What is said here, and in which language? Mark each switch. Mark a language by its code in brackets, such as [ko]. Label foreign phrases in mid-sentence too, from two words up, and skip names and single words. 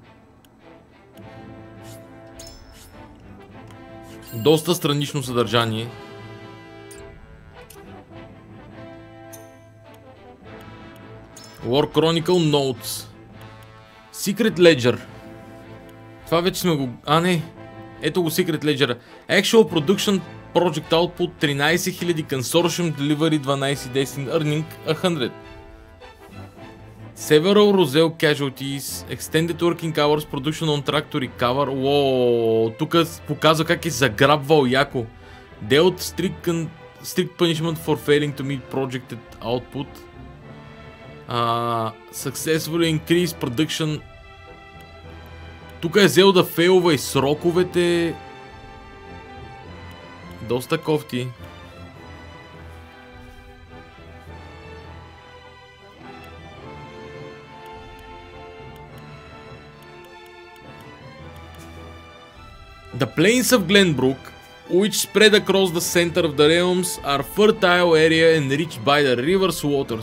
[bg] Доста странично съдържание. [en] War Chronicle Notes. Secret Ledger. [bg] Това вече сме го... не. Ето го [en] Secret Ledger. Actual Production Project Output 13,000 Consortium Delivery 12 Destined Earning 100. Several Roselle Casualties, Extended Working Hours, Production on Track to Recover. [bg] Уоу, тук показва как е заграбвал яко. [en] Dealt strict punishment for failing to meet projected output. Successfully increase production. [bg] Тук е взел да фейлва и сроковете. Доста кофти. [en] The plains of Glenbrook, which spread across the center of the realms, are fertile area enriched by the river's waters.